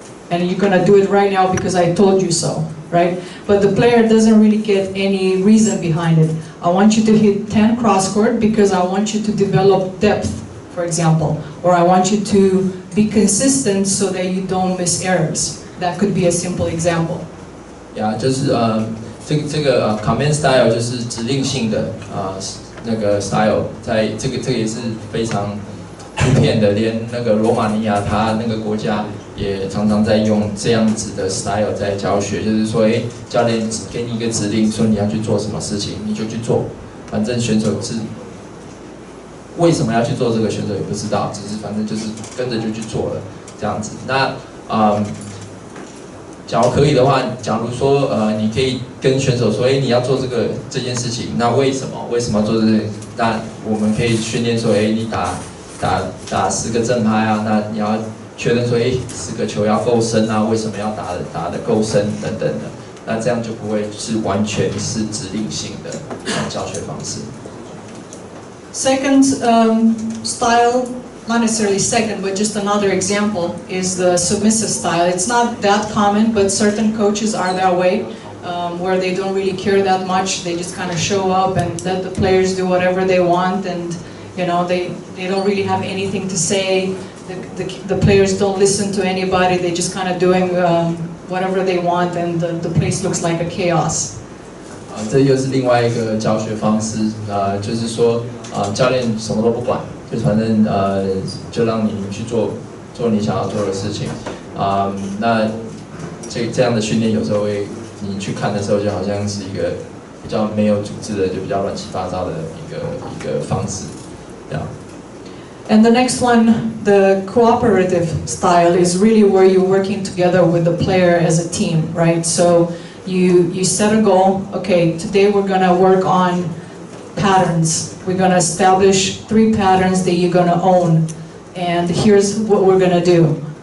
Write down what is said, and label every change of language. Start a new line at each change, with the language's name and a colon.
English: And you're going to do it right now because I told you so, right? But the player doesn't really get any reason behind it. I want you to hit 10 cross court because I want you to develop depth, for example. Or I want you to be consistent so that you don't miss errors. That could be a simple example.
Chinese: 就是这个
English: command style
Chinese: 就是指令性的那个 style， 在这个也是非常普遍的，连那个罗马尼亚他那个国家也常常在用这样子的 style 在教学，就是说，教练给你一个指令，说你要去做什么事情，你就去做。反正选手是为什么要去做这个，选手也不知道，只是反正就是跟着就去做了这样子。那假如可以的话，假如说你可以跟选手说，你要做这件事情，那为什么要做这件？那我们可以训练说，你打10个正拍啊，那你要确认说，10个球要够深啊，为什么要打得够深等等的，那这样就不会是完全是指令性的教学方式。
English: Second style, not necessarily second, but just another example, is the submissive style. It's not that common, but certain coaches are that way, where they don't really care that much. They just kind of show up and let the players do whatever they want, and they don't really have anything to say. The players don't listen to anybody. They just kind of doing whatever they want, and the place looks like a chaos.
Chinese: 这又是另外一个教学方式，就是说，教练什么都不管，就反正就让你去做你想要做的事情，那这样的训练有时候你去看的时候，就好像是一个比较没有组织的，就比较乱七八糟的一个方式，这样。
English: And the next one, the cooperative style, is really where you're working together with the player as a team, right? So you set a goal. Okay, today we're gonna work on patterns. We're gonna establish 3 patterns that you're gonna own, and here's what we're gonna do.